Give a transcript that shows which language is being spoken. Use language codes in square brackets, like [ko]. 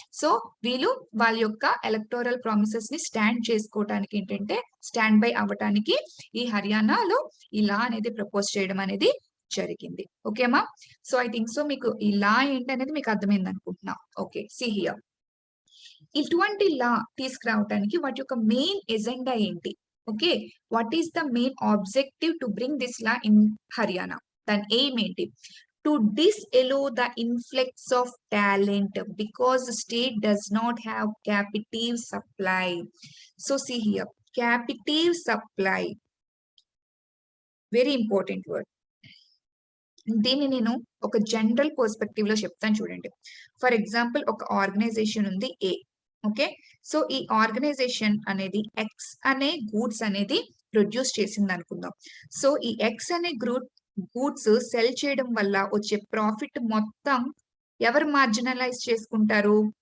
[te] So వీళ్ళు వాళ్ళ యొక్క ఎలక్టోరల్ ప్రామిసెస్ ని స్టాండ్ చేసుకోవటానికి ఏంటంటే స్టాండ్ బై అవ్వటానికి ఈ హర్యానాలో ఇలా అనేది ప్రపోజ్ చేయడం అనేది జరిగింది. ఓకేమా? [en] so I think so [te] మీకు ఈ లా ఏంటనేది మీకు అర్థమైంది అనుకుంటున్నా. Okay, [en] See here. [te] ఇటువంటి లా తీసుకురావడానికి వాటి యొక్క మెయిన్ ఎజెండా ఏంటి? [en] Okay, what is the main objective to bring this law in Haryana? [te] దాని ఎయిమ్ ఏంటి? [en] To disallow the influx of talent because the state does not have captive supply. So see here, captive supply, very important word. [te] దీన్ని నేను ఒక general perspective లో చెప్తాను చూడండి. For example ఒక organisation ఉంది ఏ. ఓకే, సో ఈ ఆర్గనైజేషన్ అనేది ఎక్స్ అనే గూడ్స్ అనేది ప్రొడ్యూస్ చేసింది అనుకుందాం. సో ఈ ఎక్స్ అనే గూడ్స్ సెల్ చేయడం వల్ల వచ్చే ప్రాఫిట్ మొత్తం ఎవరు మార్జినలైజ్ చేసుకుంటారు?